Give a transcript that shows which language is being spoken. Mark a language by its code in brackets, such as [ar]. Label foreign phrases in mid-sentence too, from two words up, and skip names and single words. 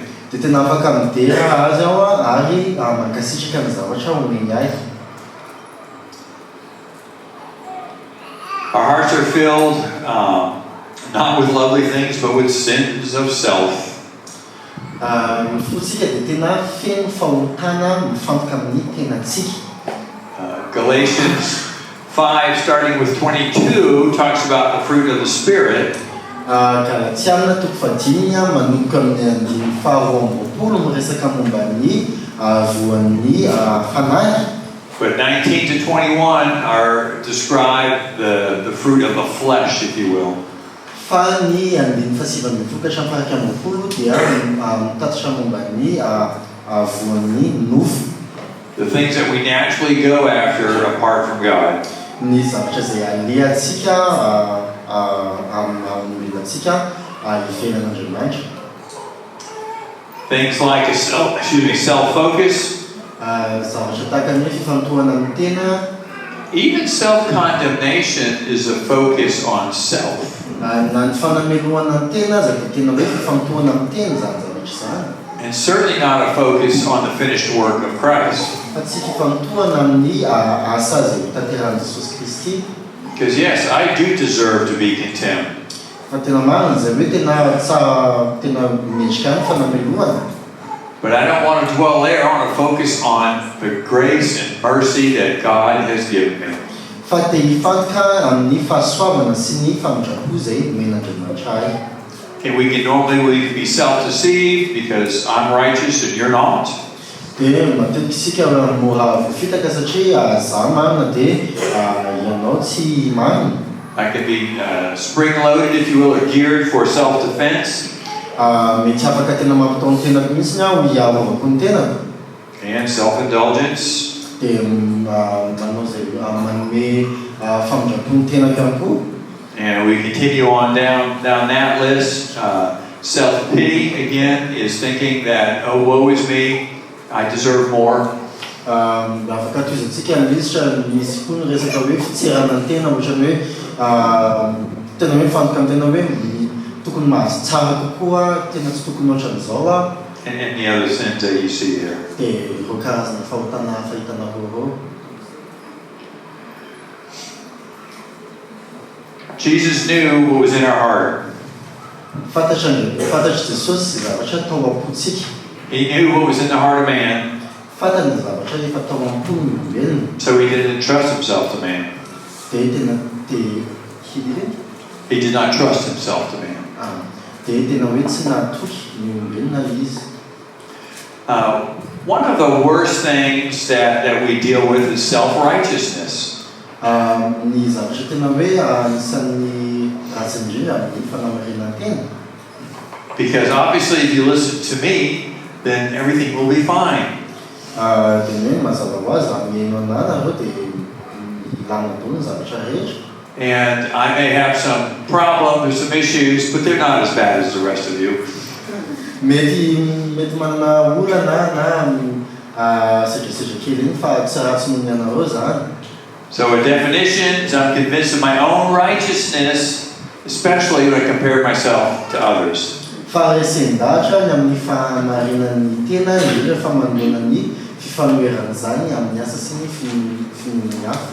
[mg] Dia tena afaka midera azy aho ary mankasitraka ny zavatra omeny ahy. [en] Our hearts are filled not with lovely things, but with sins of self. [mg] Ny fotsika dia tena feno fahotana mifantoka amin'ny tenantsika. [en] Galatians 5, starting with 22, talks about the fruit of the Spirit. [mg] Galatiana 5 manomboka amin'ny faharoa ambinipolo miresaka momban'ny voan'ny fanahy. [en] But 19 to 21 are describe the fruit of the flesh, if you will. [mg] fa ny andiny fahasivany vokatra mifaraka ambinifolo dia mitatitra momban'ny voan'ny nofo. [en] The things that we naturally go after apart from God. [mg] Ny zavatra izay alehantsika amin'olonatsika ivelan'Andriamanitra. [en] Things like self-focus. [mg] Zavatra tahaka ny fifantohana amin'ny tena. [en] Even self-condemnation is a focus on self. [mg] Na ny fanameloana ny tena zany tena hoe fifantohana amin'ny tena zany zavatra izany. [en] And certainly not a focus on the finished work of Christ. [mg] Fa tsy fifantohana amin'ny asa izay tanterah'i Jesosy Kristy. [en] Because yes, I do deserve to be contemned. [mg] Fa tena marina izay hoe tena mendrika ny fanameloana. [en] But I don't want to dwell there. I want to focus on the grace and mercy that God has given me. [mg] Fa te hifantoka amin'ny fahasoavana sy ny famindrapo izay men'Andriamanitra ahy. [en] And we can be self-deceived because I'm righteous and you're not. [mg] Dia matetika isika mora voafitaka satria za marina dia ianao tsy marina. [en] I can be spring-loaded, if you will, or geared for self-defense. [mg] Mety afaka tena mampitao ny tenako mihitsy aho hiarovako ny tenako. [en] And self-indulgence. [mg] Dia manao izay manome famindrapo ny tenako ihany koa. [en] And we continue on down that list. Self-pity, again, is thinking that, oh, woe is me, I deserve more. [mg] Afaka toizantsika ny lisitra misy koa ny resaka hoe fitserana ny tena ohatrany hoe tena hoe mifantoka amin'ny tena hoe tokony mahazo tsara kokoa tena tsy tokony ohatran'izao [en] And the other sins that you see there. [mg] Dia ireo karazana fahotana fahitanao ireo. [en] Jesus knew what was in our heart. [mg] Fantatry Jesosy zavatra tao am-pontsika. [en] He knew what was in the heart of man. [mg] Fantany zavatra efa tao am-pony olombelona. [en] So he didn't trust himself to man. He did not trust himself to man. [mg] Dia tena hoe tsy nahatoky ny olombelona izy. [en] One of the worst things that we deal with is self-righteousness. [mg] Ny zavatra tena hoe anisan'ny ratsy indrindra amin'ny fanamarena tena. [en] Because obviously if you listen to me, then everything will be fine. [mg] Dia hoe mazava ho azy mihaino anana areo dia ilana daholo ny zavatra rehetra. [en] And I may have some problems or some issues, but they're not as bad as the rest of you. [mg] Mety manana olana na sedrasedra kely iny fa tsy ratsy noho ny anareo zany. [en] So a definition is I'm convinced of my own righteousness, especially when I compare myself to others. [mg] Fa resendahatra ny amin'ny fahamarinan'ny tena indrindra fa manoloana ny fifanoherana zany amin'ny asa sy ny finoany hafa.